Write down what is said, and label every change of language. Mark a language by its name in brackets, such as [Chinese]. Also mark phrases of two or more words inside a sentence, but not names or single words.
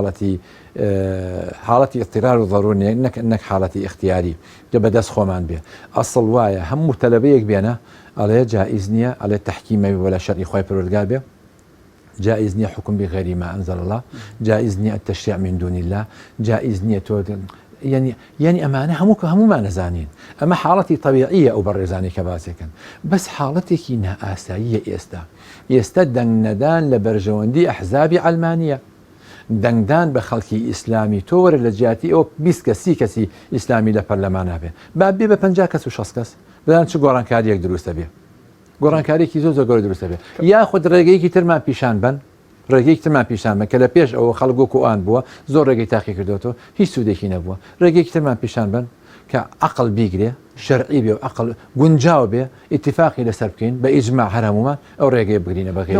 [Central Kurdish] حاڵەتی اضطرار و ضرورە نەک حاڵەتی اختیاری کە بەدەست خۆمان بێ ئەسڵ وایە هەموو تەلەبەیەک بێنە ئەڵێ جائز نییە ئەڵێ تەحکیمەوی وەلا شەرعی خۆی پەروەردگار بێ جائز نییە [Arabic] حکم بغير ما أنزل الله [Central Kurdish] جائز نییە التشريع [Arabic] من دون الله [Central Kurdish] جائز نییە تۆ يعني ئەمانە هەموو نەزانین ئەمە حاڵەتی طبیعیە ئەو بەڕێزانی کە باسێکن بەس حاڵەتێکی نائاساییە ئێستا دەنگ نەدان لە بەرژەوەندی ئەحزابی ئەلمانیە دەنگدان بە خەڵکی ئیسلامی تۆ وەرە لە جیاتی ئەو 20 کەسی کەسی ئیسلامی لە پەرلەمان نابێ با بێ بە 50 کەس و 60 کەس بدان چ گۆڕانکاریەک دروستە بێ گۆڕانکاریێکی زۆر گەورە دروستە بێ یاخود ڕێگەیەکی ترمان پیشان بن ڕێگەیەکی ترمان پیشان بن کە لە پێش ئەوە خەڵک و ئان بووە زۆر ڕێگەی تاقی کردوەوە هیچ سوودێکی نەبووە ڕێگەیەکی ترمان پیشان بن کە عقل بیگرێ شەرعی بێ و عقل گونجاو بێ ئیتیفاقی لەسەر بکەین بە ئیجماع هەرهەمومان ئەو ڕێگەی بگرینە بەغێر